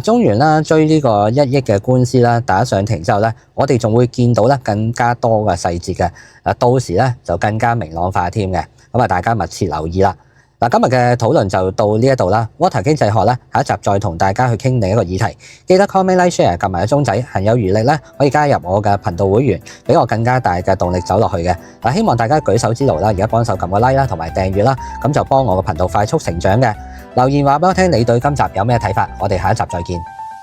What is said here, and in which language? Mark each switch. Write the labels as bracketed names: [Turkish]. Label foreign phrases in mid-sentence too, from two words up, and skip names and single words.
[Cantonese] 中原啦追呢個1億嘅官司啦，打上庭之後咧，我哋仲會見到咧更加多嘅細節嘅。到時咧就更加明朗化添嘅。咁大家密切留意啦。今日嘅討論就到呢一度啦。Water 經濟學咧，下一集再同大家去傾另一個議題。記得 [English] comment、like、share， [Cantonese] 撳埋個鐘仔，行有餘力咧可以加入我嘅頻道會員，俾我更加大嘅動力走落去嘅。希望大家舉手之勞啦，而家幫手撳個 like 啦，同埋訂閱啦，咁就幫我個頻道快速成長嘅。留言話俾我聽，你對今集有咩睇法？我哋下一集再見。